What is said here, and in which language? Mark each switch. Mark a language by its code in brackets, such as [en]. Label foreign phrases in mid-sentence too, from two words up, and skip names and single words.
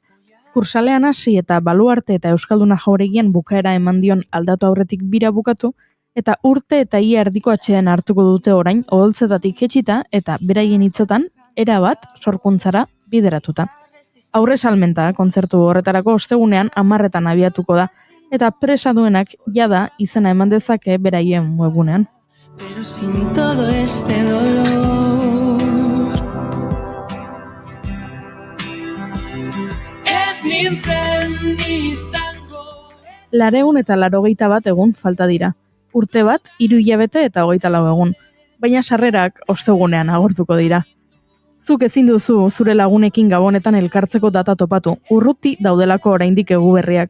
[eu] Kursalean hasi eta Baluarte eta Euskalduna jauregian bukaera eman dion aldatu aurretik bira bukatu, eta urte eta ia erdiko atxeden hartuko dute orain oholtzetatik jetxita eta beraien hitzetan erabat sorkuntzara bideratuta. Aurre salmenta kontzertu horretarako ostegunean 10etan abiatuko da, eta presa duenak jada izena eman dezake beraien webunean. [es] Pero sin todo este dolor [eu] ez nintzen izango. 200 eta 81 egun falta dira. Urte bat, 3 hilabete eta 24 egun. Baina sarrerak ostegunean agortuko dira. Zuk ezin duzu zure lagunekin gabonetan elkartzeko data topatu, urruti daudelako oraindik egu berriak.